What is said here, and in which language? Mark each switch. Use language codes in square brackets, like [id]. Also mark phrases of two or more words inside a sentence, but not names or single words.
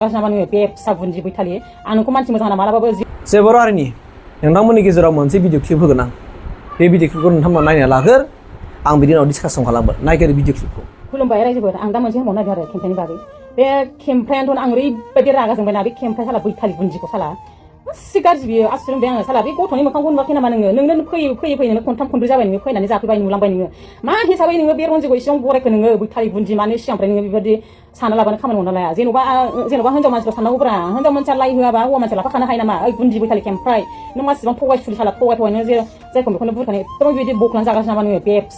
[brx] Namanya bebsa bunji Italy, anu ko manci moजां मालाबाबो जेबर हारिनि नोंथांमोननि गेजेराव मोनसे भिडिअ क्लिप होगोन आं बे भिडिअ क्लिपखौ नोंथांमोना नायना लाग्रो आं बिनि उनाव डिसकासन खालामगोन नायगोर भिडिअ क्लिपखौ खुलुमबाय रायजोफोर आं दा मोनसे होनबावनो नागिरदों आरो केम्पेइननि बागै बे केम्पेइनथ' आं ओरैबायदि रागा जोंबायना बे केम्पेइन साला बैथालि बुन्दिखौ साला एसे गाज्रि बियो आसुर मोनबाय आङो साला बे गथ'नि मोखांखौ नुवाखै नामा नोंनो फैयै नोङो खनथाम खनब्रै जाबाय नोङो फैनानै जाफैबाय नुलांबाय नोङो मा हिसाबै नोङो बे रन्जिखौ इसेबां बरायखो नोङो बैथालि बुन्दि मानो सिगांनिफ्राय नोङो बेबायदि साना लाबानो खामानि मावना लाया जेन'बा हिनजाव मानसिखौ साननांगौब्रा हिनजाव मानसिया लाइ होआबा हौवा मानसिया लाफाखानो हायो नामा ओइ बुन्दि बैथालि केम्पाइ नों मासिबां थगायसुलि साला थगाय नों जायखौ बेखौनो बुरखानाय एकदम बिदि बख्लां जागासिनो नामा नोङो बे फिसा